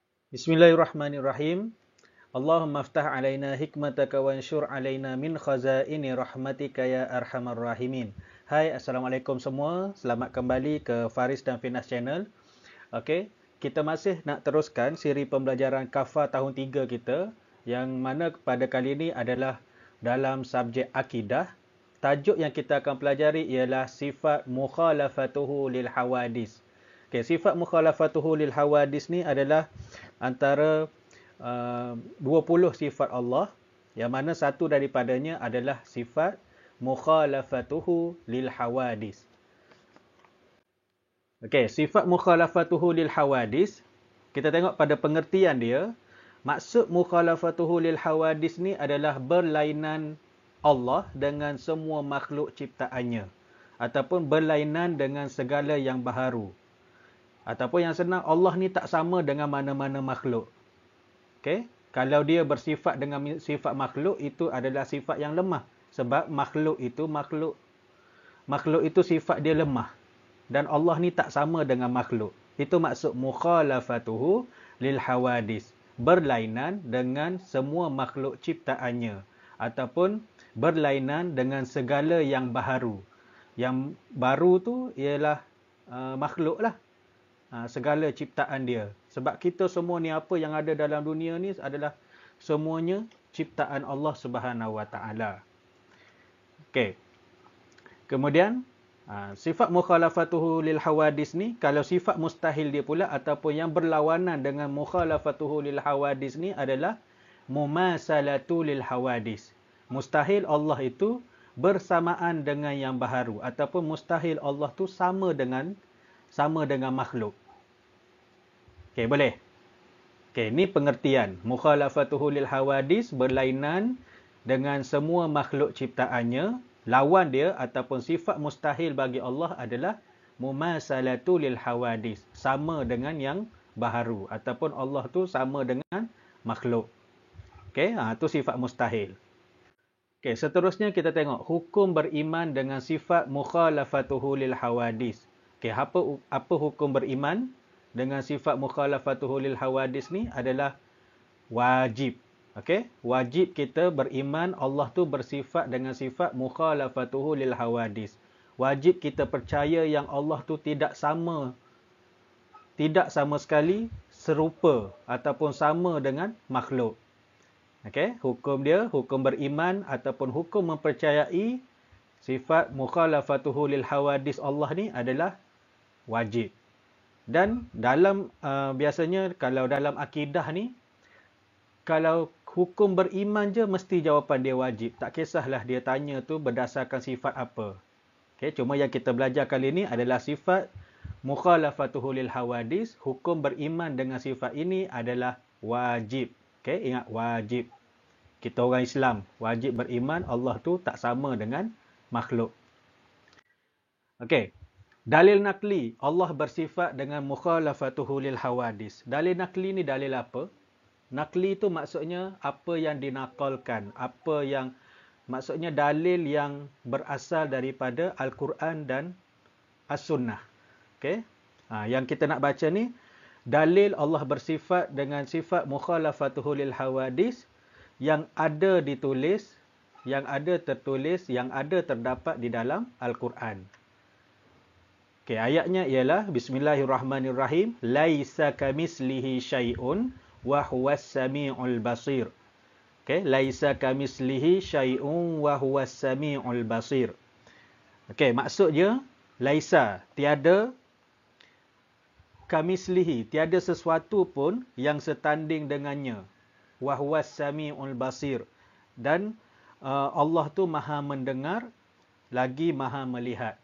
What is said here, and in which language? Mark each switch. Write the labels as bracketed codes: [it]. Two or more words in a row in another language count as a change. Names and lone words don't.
[ar] بسم الله الرحمن الرحيم. اللهم افتح علينا حكمتك وانشر علينا من خزائن رحمتك يا أرحم الراحمين. [ms] Hai, Assalamualaikum semua. Selamat kembali ke Faris dan Finas Channel. Okey, kita masih nak teruskan siri pembelajaran Kafah tahun 3 kita, yang mana pada kali ini adalah dalam subjek akidah. Tajuk yang kita akan pelajari ialah sifat [ar] مخالفته للحوادث. [ms] Okey, sifat [ar] مخالفته للحوادث [ms] ni adalah antara 20 sifat Allah, yang mana satu daripadanya adalah sifat [ar] مخالفته للحوادث. Okey, sifat مخالفته للحوادث, [ms] kita tengok pada pengertian dia. Maksud [ar] مخالفته للحوادث [ms] ni adalah berlainan Allah dengan semua makhluk ciptaannya, ataupun berlainan dengan segala yang baharu. Ataupun yang senang, Allah ni tak sama dengan mana-mana makhluk. Okey, kalau dia bersifat dengan sifat makhluk, itu adalah sifat yang lemah. Sebab makhluk itu sifat dia lemah. Dan Allah ni tak sama dengan makhluk. Itu maksud [ar] مخالفته للحوادث. [ms] Berlainan dengan semua makhluk ciptaannya. Ataupun berlainan dengan segala yang baharu. Yang baru tu ialah makhluk lah. Segala ciptaan dia. Sebab kita semua ni, apa yang ada dalam dunia ni adalah semuanya ciptaan Allah [ar] سبحانه وتعالى. [ms] Okey. Kemudian sifat [ar] مخالفته للحوادث [ms] ni, kalau sifat mustahil dia pula ataupun yang berlawanan dengan [ar] مخالفته للحوادث [ms] ni adalah [ar] مماثلته للحوادث. [ms] Mustahil Allah itu bersamaan dengan yang baharu, ataupun mustahil Allah tu sama dengan makhluk. Okey, boleh? Okey, ni pengertian. [ar] مخالفته للحوادث, [ms] berlainan dengan semua makhluk ciptaannya. Lawan dia ataupun sifat mustahil bagi Allah adalah [ar] مماثلته للحوادث, [ms] sama dengan yang baharu, ataupun Allah tu sama dengan makhluk. Okey, tu sifat mustahil. Okey, seterusnya kita tengok hukum beriman dengan sifat [ar] مخالفته للحوادث. [ms] Okey, apa hukum beriman dengan sifat [ar] مخالفته للحوادث [ms] ni adalah wajib. Okey, wajib kita beriman Allah tu bersifat dengan sifat [ar] مخالفته للحوادث. [ms] Wajib kita percaya yang Allah tu tidak sama sekali serupa ataupun sama dengan makhluk. Okey, hukum dia, hukum beriman ataupun hukum mempercayai sifat [ar] مخالفته للحوادث [ms] Allah ni adalah wajib. Dan dalam biasanya kalau dalam akidah ni, kalau hukum beriman je mesti jawapan dia wajib. Tak kisahlah dia tanya tu berdasarkan sifat apa. Okey, cuma yang kita belajar kali ni adalah sifat [ar] مخالفته للحوادث. [ms] Hukum beriman dengan sifat ini adalah wajib. Okey, ingat wajib. Kita orang Islam wajib beriman Allah tu tak sama dengan makhluk. Okey. Dalil nakli, Allah bersifat dengan [ar] مخالفته للحوادث. [ms] Dalil nakli ni dalil apa? Nakli itu maksudnya apa yang dinakalkan, maksudnya dalil yang berasal daripada Al-Quran dan As-Sunnah. Okey. Yang kita nak baca ni, dalil Allah bersifat dengan sifat [ar] مخالفته للحوادث [ms] yang ada ditulis, yang ada tertulis, yang ada terdapat di dalam Al-Quran. Okey, ayatnya ialah Bismillahirrahmanirrahim. [ar] ليس كمثله شيء وهو السميع البصير. Okey, ليس كمثله شيء وهو السميع البصير. [ms] Okey, maksudnya laisa, tiada, kamislihi, tiada sesuatu pun yang setanding dengannya. [ar] وهو السميع البصير. [ms] Dan Allah tu Maha mendengar lagi Maha melihat.